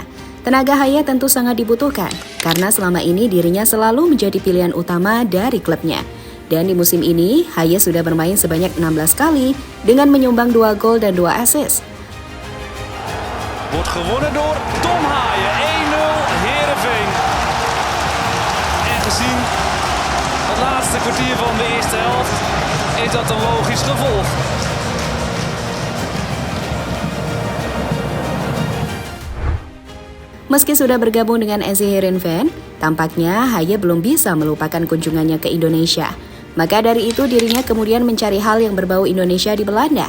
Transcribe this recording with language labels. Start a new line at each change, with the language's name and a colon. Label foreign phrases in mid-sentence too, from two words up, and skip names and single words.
Indonesian: Tenaga Haye tentu sangat dibutuhkan, karena selama ini dirinya selalu menjadi pilihan utama dari klubnya. Dan di musim ini, Haye sudah bermain sebanyak 16 kali dengan menyumbang 2 gol dan 2 assist.
Dutch: Wordt gewonnen door Tom Haye, 1-0 Heerenveen. Gezien het laatste kwartier van de eerste helft is dat een logisch gevolg.
Indonesian: Meski sudah bergabung dengan SC Heerenveen, tampaknya Haye belum bisa melupakan kunjungannya ke Indonesia. Maka dari itu dirinya kemudian mencari hal yang berbau Indonesia di Belanda.